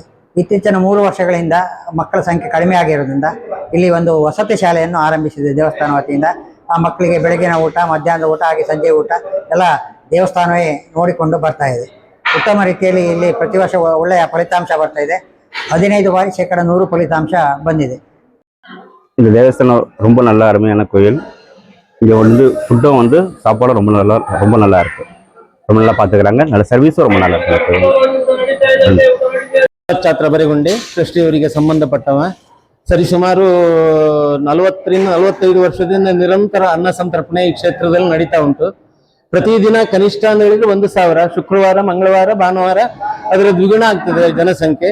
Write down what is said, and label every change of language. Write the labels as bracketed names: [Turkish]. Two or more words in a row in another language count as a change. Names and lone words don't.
[Kannada] ಇತ್ತೀಚಿನ 3 ವರ್ಷಗಳಿಂದ ಮಕ್ಕಳ ಸಂಖ್ಯೆ ಕಡಿಮೆ ಆಗಿರೋದ್ರಿಂದ ಇಲ್ಲಿ ಒಂದು ವಸತಿ ಶಾಲೆಯನ್ನು ಆರಂಭಿಸಿದೆ ದೇವಸ್ಥಾನ ವತಿಯಿಂದ. ಆ ಮಕ್ಕಳಿಗೆ ಬೆಳಗಿನ ಊಟ, ಮಧ್ಯಾಹ್ನದ ಊಟ ಹಾಗೆ ಸಂಜೆ ಊಟ ಎಲ್ಲ ದೇವಸ್ಥಾನವೇ ನೋಡಿಕೊಂಡು ಬರ್ತಾ ಇದೆ. ಉತ್ತಮ ರೀತಿಯಲ್ಲಿ ಇಲ್ಲಿ ಪ್ರತಿ ವರ್ಷ ಒಳ್ಳೆಯ ಫಲಿತಾಂಶ ಬರ್ತಾ ಇದೆ. 15 ಬಾರಿ 100% ಫಲಿತಾಂಶ ಬಂದಿದೆ. [Tamil] இந்த தேவஸ்தானம் ரொம்ப நல்ல அருமையான கோயில். இங்கே வந்து ஃபுட்டும் வந்து சாப்பாடும் ரொம்ப நல்லா இருக்கு. ரொம்ப நல்லா பார்த்துக்கிறாங்க. நல்ல ಸರ್ವಿಸು ரொம்ப நல்லா இருக்கு. [Kannada] ಛಾತ್ರ ಬರೆಗುಂಡೆ ಟ್ರಸ್ಟಿಯವರಿಗೆ ಸಂಬಂಧಪಟ್ಟವ. ಸರಿಸುಮಾರು 40-45 ವರ್ಷದಿಂದ ನಿರಂತರ ಅನ್ನ ಸಂತರ್ಪಣೆ ಈ ಕ್ಷೇತ್ರದಲ್ಲಿ ನಡೀತಾ ಉಂಟು. ಪ್ರತಿದಿನ ಕನಿಷ್ಠ ಅಂತ ಹೇಳಿದ್ರೆ 1000, ಶುಕ್ರವಾರ, ಮಂಗಳವಾರ, ಭಾನುವಾರ ಅದರ ದ್ವಿಗುಣ ಆಗ್ತದೆ ಜನಸಂಖ್ಯೆ.